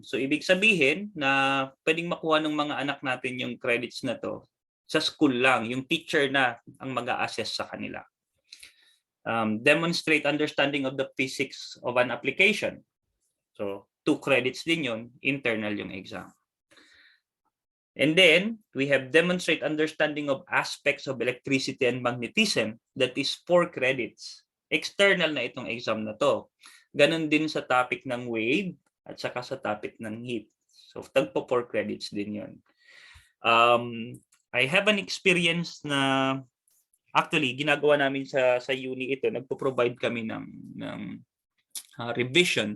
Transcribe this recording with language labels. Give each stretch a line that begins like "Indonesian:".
Filipino: So ibig sabihin na pwedeng makuha ng mga anak natin yung credits na to sa school lang, yung teacher na ang mag-a-assess sa kanila.
English: Demonstrate understanding of the physics of an application.
Filipino: So 2 credits din yun, internal yung exam.
English: And then we have demonstrate understanding of aspects of electricity and magnetism, that is 4 credits.
Filipino: External na itong exam na to. Ganon din sa topic ng wave at saka sa topic ng heat. So tagpo 4 credits din yun.
English: I have an experience
Filipino: na actually ginagawa namin sa uni ito, nagpo-provide kami ng revision.